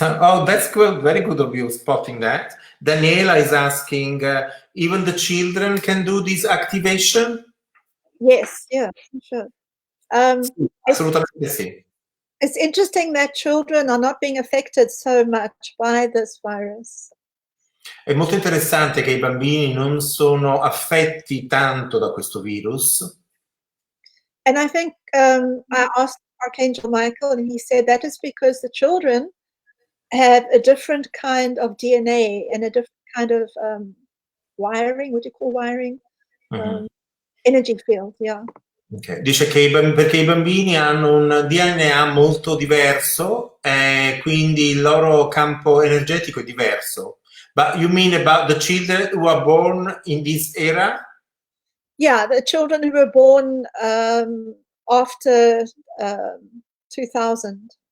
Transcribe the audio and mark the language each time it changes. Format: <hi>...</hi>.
<en>Oh, that's good. Very good of you spotting that. Daniela is asking, even the children can do this activation? Yes, yeah, sure.</en> <it>Sì, assolutamente sì.</it> <en>It's interesting that children are not being affected so much by this virus.</en> <it>È molto interessante che i bambini non sono affetti tanto da questo virus.</it> <en>And I think I asked Archangel Michael, and he said that is because the children have a different kind of DNA and a different kind of wiring. What do you call wiring? Energy field, yeah. Okay.</en> <it>Dice che perché i bambini hanno un DNA molto diverso, quindi il loro campo energetico è diverso.</it> <en>But you mean about the children who are born in this era? Yeah, the children who were born after 2000.</en>